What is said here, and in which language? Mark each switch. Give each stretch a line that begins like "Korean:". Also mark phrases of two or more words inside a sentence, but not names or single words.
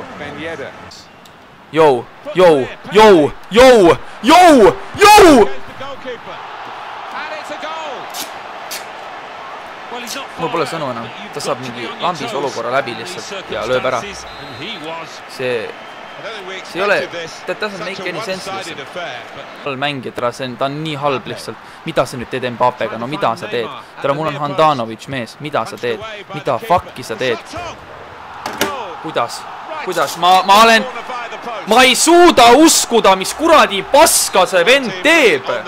Estonian: Jou. Mul pole sõnu enam. Ta saab mingi lambis olukorra läbi lihtsalt ja lööb ära. See ei ole,
English: that doesn't make any sense lihtsalt.
Estonian: Mängija, ta on nii halb lihtsalt. Mida sa nüüd teed Mbappega? No mida sa teed? Tere, mul on Handanovic mees. Mida sa teed? Mida fuck'i sa teed? Kuidas? Ma ei suuda uskuda, mis kuradi paska see vend teeb.